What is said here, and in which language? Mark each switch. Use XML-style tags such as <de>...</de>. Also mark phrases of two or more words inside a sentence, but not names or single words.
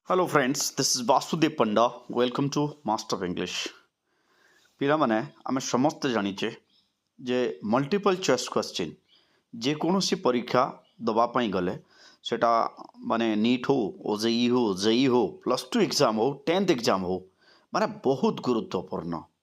<en>Hello friends, this is Vasudev Panda. Welcome to Master of English.</en> <or>ପିଲାମାନେ ଆମେ ସମସ୍ତେ ଜାଣିଛେ ଯେ</or> <en>multiple choice question</en> <or>ଯେକୌଣସି ପରୀକ୍ଷା ଦେବା ପାଇଁ ଗଲେ ସେଟା ମାନେ ନିଟ୍ ହଉ ଓଜେଇ ହଉ ଜେଇ ହଉ</or> <en>plus two exam</en> <or>ହଉ 10th ଏକ୍ଜାମ୍ ହଉ ମାନେ ବହୁତ ଗୁରୁତ୍ୱପୂର୍ଣ୍ଣ।</or>